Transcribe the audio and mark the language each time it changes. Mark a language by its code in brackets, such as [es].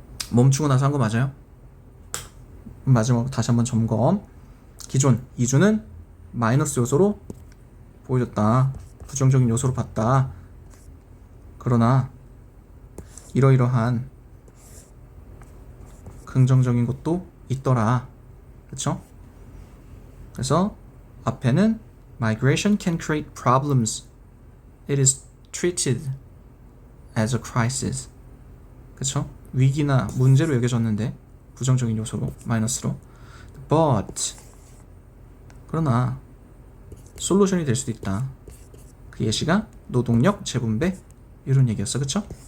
[ko] 멈추고 나서 한 거 맞아요? 마지막으로 다시 한번 점검. 기존 이주는 마이너스 요소로 보여줬다. 부정적인 요소로 봤다. 그러나 이러이러한 긍정적인 것도 있더라. 그쵸? 그래서 앞에는 [en] Migration can create problems. It is treated as a crisis. [ko] 그쵸? 위기나 문제로 여겨졌는데 부정적인 요소로, 마이너스로. But 그러나 솔루션이 될 수도 있다. 그 예시가 노동력 재분배 이런 얘기였어. 그쵸?